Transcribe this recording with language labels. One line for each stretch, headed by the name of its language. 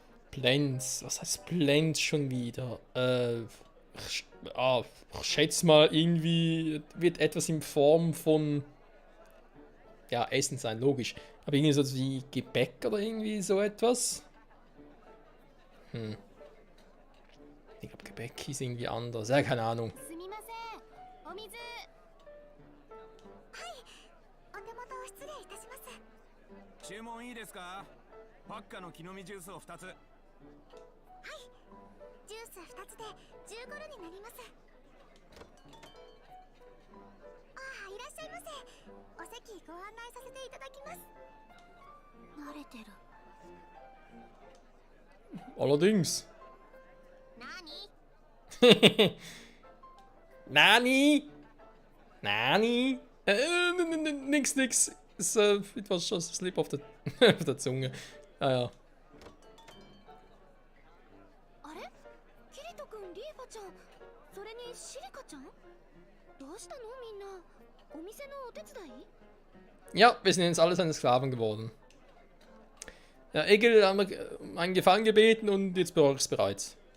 German: Blends, was heißt Blends schon wieder? Ich schätze mal, irgendwie wird etwas in Form von, ja, Essen sein, logisch. Aber irgendwie so wie Gebäck oder irgendwie so etwas. Ich glaube, Gebäck ist irgendwie anders. Ja, keine Ahnung.
Japanese: すみません。お水。はい。お手元失礼いたします。注文いいですか？パッカの木の実ジュースを2つ。はい。ジュース2つで15ルになります。ああ、いらっしゃいませ。お席ご案内させていただきます。慣れてる。
German: Allerdings.
Japanese: 何？ Nani? Nani?
German: Nix.
English: It was just a slip
German: auf der Zunge. Ah ja.
Japanese: あれ？キリト君、リーファちゃん、それにシリカちゃん？どうしたのみんな。お店のお手伝い？
German: Ja, wir sind jetzt alle seine Sklaven geworden. Ja, Egel haben wir einen Gefallen gebeten und jetzt bereue ich es bereits.